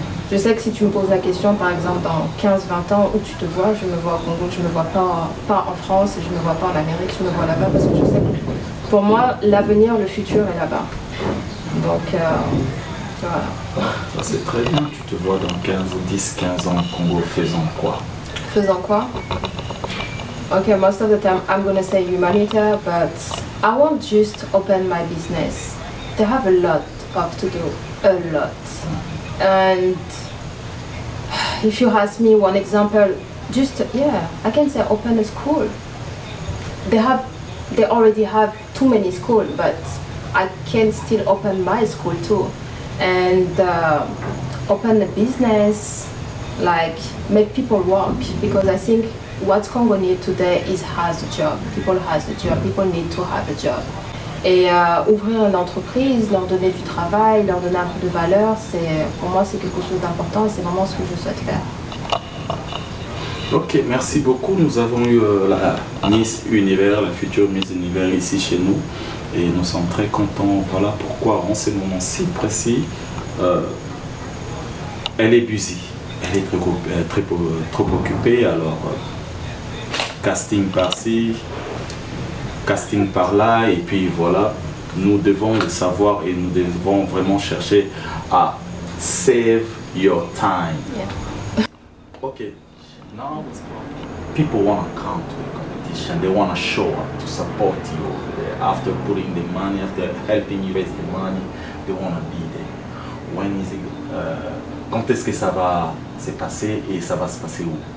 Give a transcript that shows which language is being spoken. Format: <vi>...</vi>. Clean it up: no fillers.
<fr>Je sais que si tu me poses la question, par exemple, dans 15-20 ans, où tu te vois, je me vois au Congo, je ne me vois pas en France, et je ne me vois pas en Amérique, je me vois là-bas parce que je sais que pour moi, l'avenir, le futur est là-bas. Donc, voilà. Ça, c'est très bien. Tu te vois dans 10-15 ans au Congo faisant quoi? Faisant quoi?</fr> <en>Okay, most of the time I'm gonna say humanitarian, but I won't just open my business. They have a lot of to do, a lot. And if you ask me one example, just yeah, I can say open a school. They already have too many schools, but I can still open my school too, and open a business, like make people work, because I think what Congo needs today is has a job. People has a job. People need to have a job.</en> <fr>Et ouvrir une entreprise, leur donner du travail, leur donner un peu de valeur, pour moi c'est quelque chose d'important et c'est vraiment ce que je souhaite faire. Ok, merci beaucoup. Nous avons eu la Miss Univers, la future Miss Univers ici chez nous. Et nous sommes très contents. Voilà pourquoi en ce moment si précis, elle est busy. Elle est trop occupée. Alors, casting par-ci, casting par-là. Et puis voilà, nous devons le savoir et nous devons vraiment chercher à</fr> <en>save your time. Yeah. Okay. Now people want to come to the competition. They want to show up to support you over there. After putting the money, after helping you raise the money, they want to be there. When is it?</en> <fr>Quand est-ce que ça va se passer et ça va se passer où?</fr>